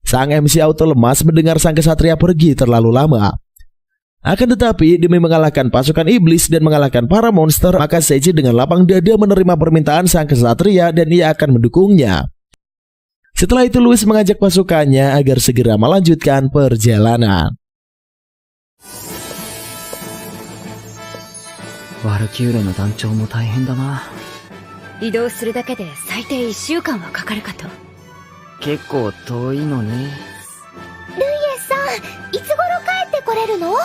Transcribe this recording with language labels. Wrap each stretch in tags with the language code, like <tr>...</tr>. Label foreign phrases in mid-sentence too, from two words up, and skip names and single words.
<id>Sang MC auto lemas mendengar sang kesatria pergi terlalu lama. Akan tetapi demi mengalahkan pasukan iblis dan mengalahkan para monster, maka Seichi dengan lapang dada menerima permintaan sang kesatria dan ia akan mendukungnya. Setelah itu Louis mengajak pasukannya agar segera melanjutkan perjalanan.</id> <ja>ワルキューレの団長も大変だな。移動するだけで最低1週間はかかるかと。結構遠いのね。ルイエスさん、いつ頃帰ってこれるの？</ja>